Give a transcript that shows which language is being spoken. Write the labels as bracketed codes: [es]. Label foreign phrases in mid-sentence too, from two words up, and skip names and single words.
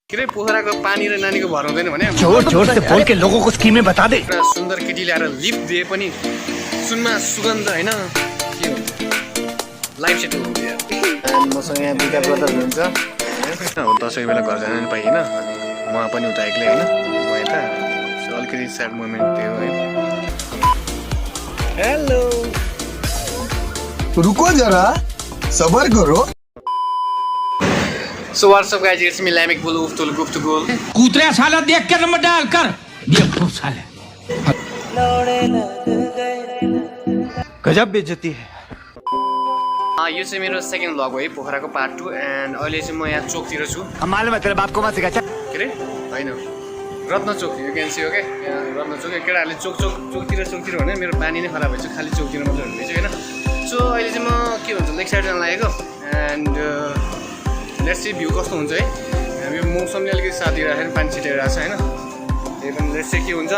[ne] किरे पोखराको पानी र नानीको भर हुँदैन भने [hi] जोर जोर से बोल के लोगों को स्कीमें बता दे। [ne] एउटा सुन्दर केटी ल्याएर लिफ्ट दिए पनि सुनमा सुगन्ध हैन के हुन्छ [en] life settle [ne] हुन्छ यार। अनि मसँग यहाँ [en] biga brother [ne] हुनुहुन्छ हो दसैँ बेला घर जान पाइएन अनि म पनि उता एक्लै हैन म यता अलिकति [en] sad moment [ne] थियो है। हेलो [hi] रुको जरा सबर करो। [en] So what's up guys, it's me Lamek Bulu to look to goal. [hi] कूतरे साला देख के नंबर डाल कर बेवकूफ साले। गजब बेइज्जती है। [ne] यो चाहिँ मेरो [en] second vlog [ne] हो है पोखराको [en] part 2 and [ne] अहिले चाहिँ म यहाँ चोकतिर छु। [hi] मालूम है तेरे बाप को मत सिखा। [ne] के रे हैन रत्न चोक [en] you can see okay [ne] यहाँ रत्न चोक केटाहरूले चोकतिर भने मेरो बानी नै खराब भएछ खाली चोकतिर मात्रै हुँदैछ हैन। सो अहिले चाहिँ म के भन्छ [en] lake side [ne] जान लागेको [en] and let's see view [ne] कस्तो हुन्छ है। यो मौसमले अलिकति साथ दिइरहेको छ पानी छिटिरहेको छ हैन त्यही पनि [en] let's see [ne] के हुन्छ।